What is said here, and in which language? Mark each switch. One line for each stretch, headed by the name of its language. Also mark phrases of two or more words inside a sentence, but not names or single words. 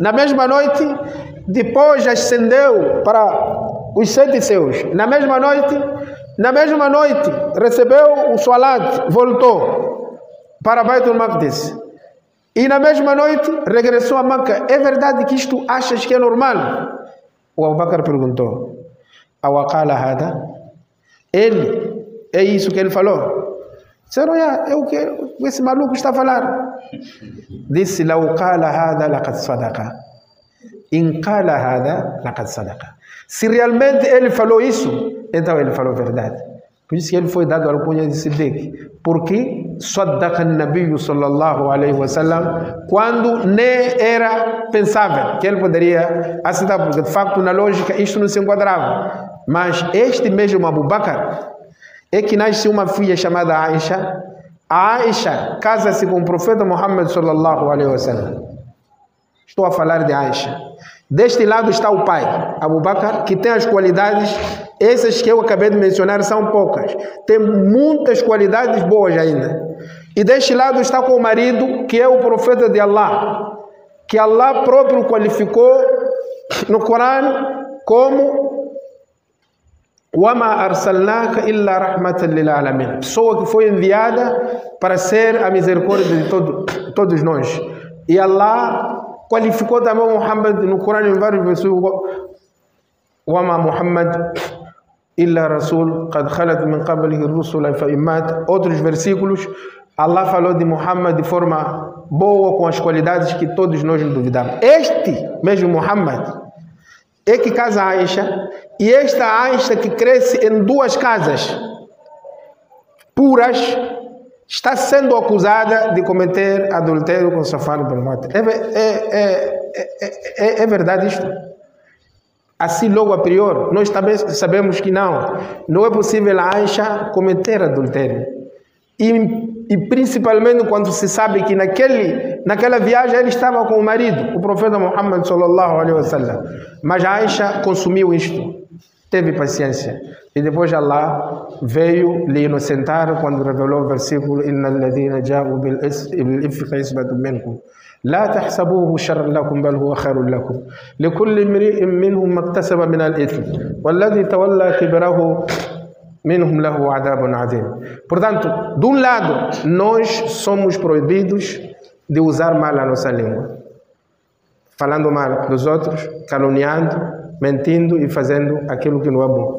Portuguese: Na mesma noite, depois ascendeu para os 7 céus. Na mesma noite, recebeu o salat, voltou para Baitul Maqdis. E na mesma noite, regressou a Meca. É verdade que isto achas que é normal? O Abu Bakr perguntou:
Arabic: أوقال هذا?
Portuguese: Ele, é isso que ele falou? Disseram: é o que esse maluco está a falar. Disse:
Arabic: لو قال هذا لقد صدق. إن قال هذا لقد صدق.
Portuguese: Se realmente ele falou isso, então ele falou verdade. Por isso que ele foi dado a alcunha de Siddiq. Porque
Arabic: صدق النبي صلى الله عليه وسلم,
Portuguese: quando nem era pensável que ele poderia aceitar, porque de facto na lógica isto não se enquadrava. Mas este mesmo Abu Bakr é que nasce uma filha chamada Aisha. A Aisha casa-se com o profeta Muhammad
Arabic: صلى الله عليه وسلم.
Portuguese: Estou a falar de Aisha. Deste lado está o pai, Abu Bakr, que tem as qualidades, essas que eu acabei de mencionar são poucas. Tem muitas qualidades boas ainda. E deste lado está com o marido, que é o profeta de Allah, que Allah próprio qualificou no Corão como
Arabic: وَمَا أَرْسَلْنَاكَ إِلَّا رَحْمَةً لِلْعَالَمِينَ,
Portuguese: pessoa que foi enviada para ser a misericórdia de todos nós. E Allah qualificou também Muhammad no Corão em vários versículos:
Arabic: وَمَا مُحَمَّدٌ إِلَّا رَسُولٌ قَدْ خَلَتْ مِنْ قَبْلِهِ الرُّسُلُ فَإِنْ مَاتَ.
Portuguese: Outros versículos, Allah falou de Muhammad de forma boa, com as qualidades que todos nós duvidamos. Este mesmo Muhammad é que casa a Aisha, e esta Aisha que cresce em 2 casas puras, está sendo acusada de cometer adultério com Safwan ibn Mu'attal. É verdade isto? Assim, logo a priori, nós também sabemos que não é possível a Aisha cometer adultério. E principalmente quando se sabe que naquela viagem ele estava com o marido, o profeta Muhammad
Arabic: صلى الله عليه وسلم.
Portuguese: Mas a Aisha consumiu isto. teve paciência. E depois Allah veio lhe inocentar quando revelou o versículo
Arabic: إن الذين جاءوا بالإفك عصبة منكم لا تحسبوه شرا لكم بل هو خير لكم لكل امرئ منهم ما اكتسب من الإثم والذي تولى كبره منهم له عذاب عظيم.
Portuguese: Portanto, de um lado, nós somos proibidos de usar mal a nossa língua, falando mal dos outros, caluniando, mentindo e fazendo aquilo que não é bom.